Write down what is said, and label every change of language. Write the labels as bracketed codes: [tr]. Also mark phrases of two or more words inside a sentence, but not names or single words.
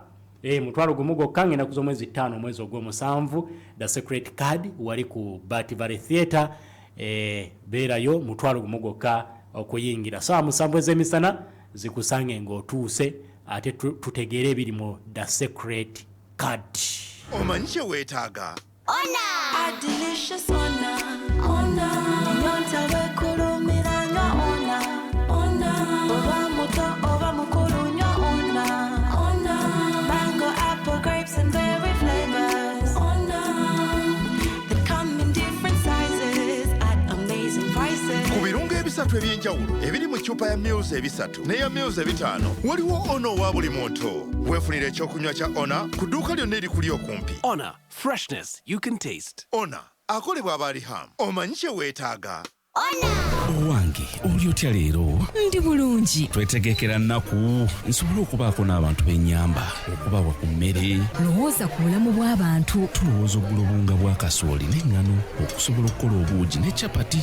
[lg] Mutwalo gumu gwokka ngenda kuza omwezi 5 omwezi ogw'omusanvu [en] da secret card [lg] wali ku Bativale Theatre beerayo mutwalo gumu gwokka okuyingira. Saa 7 ez'emisana zikusange ng'otuuse ate tutegeere ebiri mu [en] da secret card. [lg] Omanyi kye weetaaga [en] A delicious [lg] ona, ona. Nyota wekulumira nya ona, ona. Oba muto, oba mukuru nya ona, ona. [en] Mango, apple, grapes and berry flavors, ona. They come in different sizes at amazing prices. [lg] Ku birungo ebisatu eby'enjawulo ebiri mu ccupa ya Mills ebisatu n'eya Mills ebitaano waliwo ono owa buli muntu. Weefunira ekyokunywa kya Ona ku dduuka lyonna erikuli okumpi. [en] Ona, freshness you can taste. [lg] Ona akolebwa Abaliham. Omanyi kye weetaaga? Owange oli otya leero? Ndi bulungi. Twetegekera nnaku nsobole okubaako n'abantu b'ennyamba okubawa ku mmere. Lowooza ku bulamu bw'abantu. Tulowooza oggula obunga bwa kasooli n'eŋŋano okusobola okukola obuugi ne capati.